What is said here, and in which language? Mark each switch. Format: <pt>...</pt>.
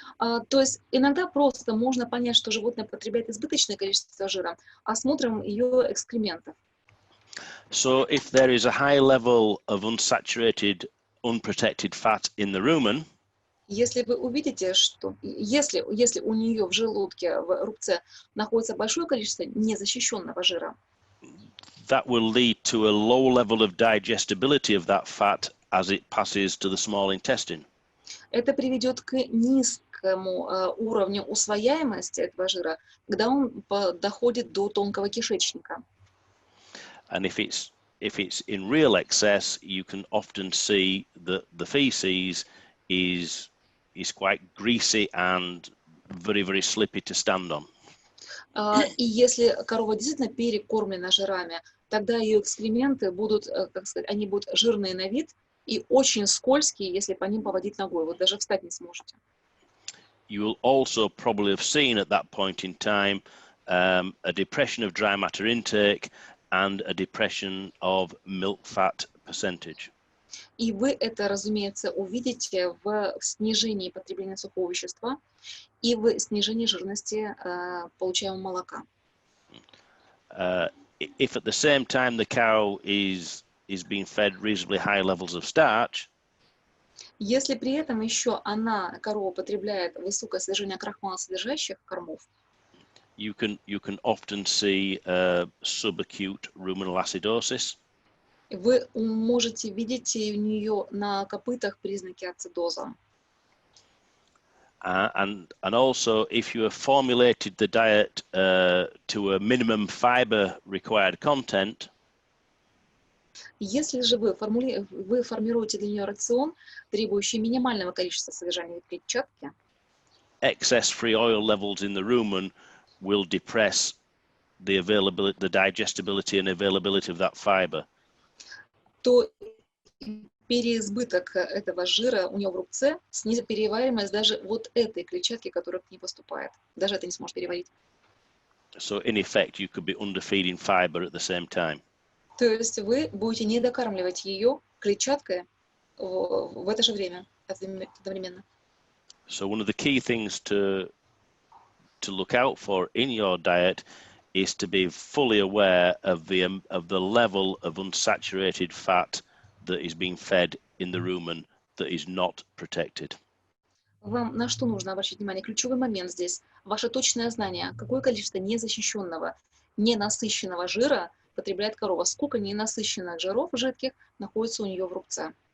<ru>То есть иногда просто можно понять, что животное потребляет избыточное количество жира, осмотрим ее экскрементов.</ru> <en>So if there is a high level of unsaturated, unprotected fat in the rumen,</en> <ru>если вы увидите, что если у нее в желудке, в рубце находится большое количество незащищенного жира,</ru> <en>that will lead to a low level of digestibility of that fat as it passes to the small intestine.</en> <ru>Это приведет к низкому уровню усвояемости этого жира, когда он доходит до тонкого кишечника.</ru> <en>And if it's in real excess, you can often see that the feces is quite greasy and very, very slippy to stand on.</en> <ru>И если корова действительно перекормлена жирами, тогда ее экскременты будут, как сказать, они будут жирные на вид и очень скользкие, если по ним поводить ногой. Вот даже встать не сможете.</ru> <en>You will also probably have seen at that point in time a depression of dry matter intake and a depression of milk fat percentage.</en> <ru>И вы это, разумеется, увидите в снижении потребления сухого вещества и в снижении жирности получаемого молока.</ru> <en>If at the same time the cow is being fed reasonably high levels of starch,</en> <ru>если при этом еще корова потребляет высокое содержание крахмалосодержащих кормов,</ru> <en>you can often see subacute ruminal acidosis.</en> <ru>Вы можете видеть у нее на копытах признаки ацидоза.</ru> <en>And also, if you have formulated the diet to a minimum fiber required content,</en> <ru>если же вы формируете для нее рацион, требующий минимального количества содержания клетчатки,</ru> <en>excess free oil levels in the rumen will depress the digestibility and availability of that fiber.</en> <ru>То переизбыток этого жира у нее в рубце снизит перевариваемость даже вот этой клетчатки, которая к ней поступает. Даже это не сможет переварить.</ru> <en>So in effect, you could be underfeeding fiber at the same time.</en> <ru>То есть вы будете недокармливать ее клетчаткой в это же время, одновременно.</ru> <en>So one of the key things to look out for in your diet is to be fully aware of the level of unsaturated fat that is being fed in the rumen that is not protected.</en> <ru>Вам на что нужно обращать внимание? Ключевой момент здесь – ваше точное знание, какое количество незащищенного, ненасыщенного жира потребляет корова, сколько ненасыщенных жиров жидких находится у нее в рубце.</ru>